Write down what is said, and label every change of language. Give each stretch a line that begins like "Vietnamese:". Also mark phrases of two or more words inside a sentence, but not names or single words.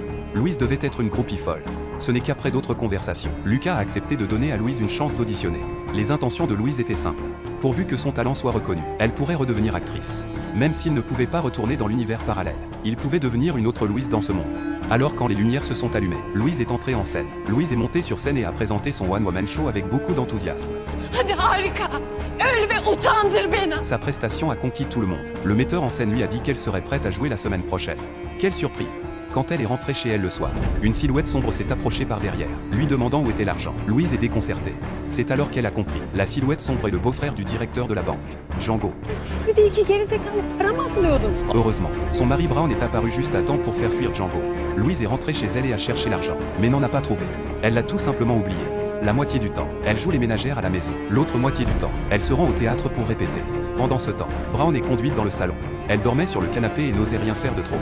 French: Louise devait être une groupie folle. Ce n'est qu'après d'autres conversations, Lucas a accepté de donner à Louise une chance d'auditionner. Les intentions de Louise étaient simples. Pourvu que son talent soit reconnu, elle pourrait redevenir actrice. Même s'il ne pouvait pas retourner dans l'univers parallèle, il pouvait devenir une autre Louise dans ce monde. Alors quand les lumières se sont allumées, Louise est entrée en scène. Louise est montée sur scène et a présenté son one-woman show avec beaucoup d'enthousiasme.
Turkish: Hadi harika. Öl ve utandır beni.
French: Sa prestation a conquis tout le monde. Le metteur en scène lui a dit qu'elle serait prête à jouer la semaine prochaine. Quelle surprise! Quand elle est rentrée chez elle le soir, une silhouette sombre s'est approchée par derrière, lui demandant où était l'argent. Louise est déconcertée. C'est alors qu'elle a compris. La silhouette sombre est le beau-frère du directeur de la banque, Django.
Turkish: Siz bir de iki gerizekalı para mı aklıyordunuz?
French: Heureusement, son mari Brown est apparu juste à temps pour faire fuir Django. Louise est rentrée chez elle et a cherché l'argent, mais n'en a pas trouvé. Elle l'a tout simplement oublié. La moitié du temps, elle joue les ménagères à la maison. L'autre moitié du temps, elle se rend au théâtre pour répéter. Pendant ce temps, Brown est conduite dans le salon. Elle dormait sur le canapé et n'osait rien faire de trop.